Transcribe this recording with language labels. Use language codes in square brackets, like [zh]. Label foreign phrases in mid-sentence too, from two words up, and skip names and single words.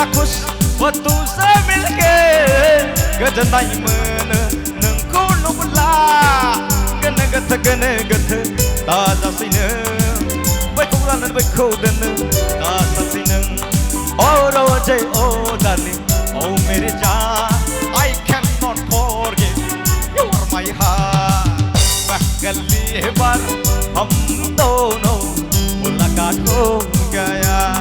[hi] खुश तुमसे मिलके [brx] गजनाई मन नंखौ नुब्ला गोनो गोथो दाजासैनो बैखौ लानानै बैखौ दोनो दाजासैनो [en] Oh Roje, oh darling, [hi] oh मेरी जान [en] I cannot forget you are my heart [hi] पहली बार हम दोनों मुलाकात हो गया